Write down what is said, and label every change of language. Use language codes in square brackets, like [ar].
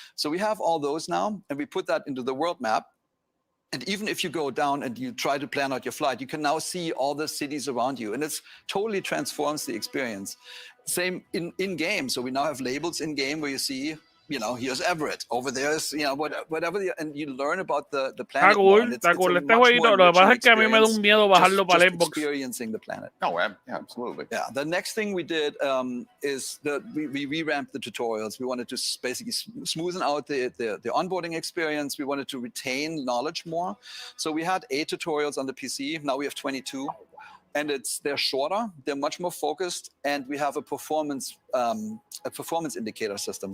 [en] So we have all those now, and we put that into the world map. And even if you go down and you try to plan out your flight, you can now see all the cities around you, and it's totally transforms the experience. Same in game. So we now have labels in game where you see, here's Everett, over there's, whatever, and you learn about the planet. [es] Está cool, está cool. Este jueguito, lo que pasa es que a mí me da un miedo bajarlo para Xbox. [en] Experiencing the planet. Oh, absolutely. Yeah. The next thing we did is we revamped the tutorials. We wanted to basically smoothen out the onboarding experience. We wanted to retain knowledge more. So we had 8 tutorials on the PC. Now we have 22. And they're shorter, they're much more focused, and we have a performance indicator system.